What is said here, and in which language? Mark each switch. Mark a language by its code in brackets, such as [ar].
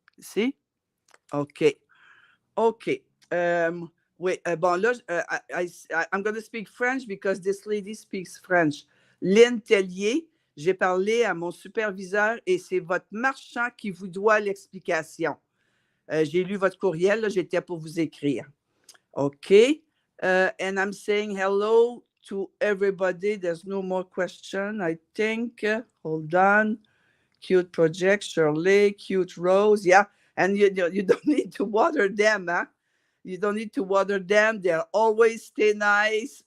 [en] See, okay. Okay. Wait, bon, là, I'm going to speak French because this lady speaks French. [fr] Lynn Tellier, j'ai parlé à mon superviseur et c'est votre marchand qui vous doit l'explication. J'ai lu votre courriel, là, j'étais pour vous écrire. [en] Okay. And I'm saying hello to everybody. There's no more question, I think. Hold on. Cute project, Shirley, cute rose. Yeah. And you don't need to water them, huh? You don't need to water them. They'll always stay nice.